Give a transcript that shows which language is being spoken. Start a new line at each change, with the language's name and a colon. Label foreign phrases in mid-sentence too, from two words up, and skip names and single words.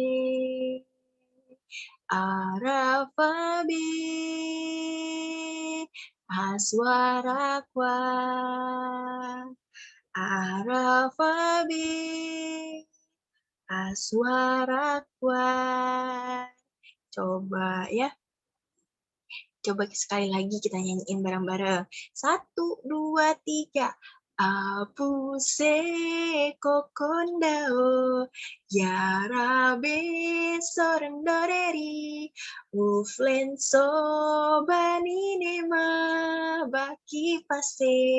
Biak: Arafabe aswarakwa, Arafabe aswarakwa.
Indonesian: Coba ya. Coba sekali lagi kita nyanyiin bareng-bareng. 1, 2, 3.
Biak: Apuse kokondao, yarabe sorendoreri, uflenso baninema, baki pase.